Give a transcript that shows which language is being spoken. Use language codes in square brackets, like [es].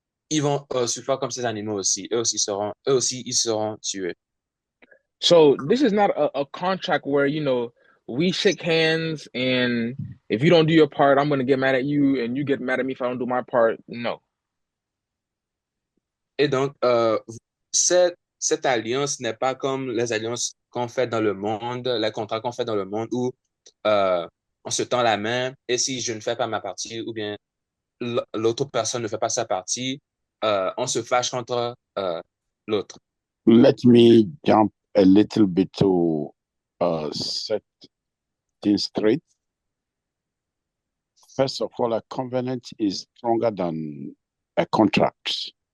[fr] ils vont souffrir comme ces animaux aussi. Eux aussi, ils seront tués. [en] So this is not a contract where, we shake hands and if you don't do your part, I'm going to get mad at you and you get mad at me if I don't do my part. No. [fr] Et donc, cette alliance n'est pas comme les alliances qu'on fait dans le monde, les contrats qu'on fait dans le monde où on se tend la main et si je ne fais pas ma partie ou bien l'autre personne ne fait pas sa partie, on se fâche contre l'autre. [en] Let me jump a little bit to set things straight. First of all, a covenant is stronger than a contract.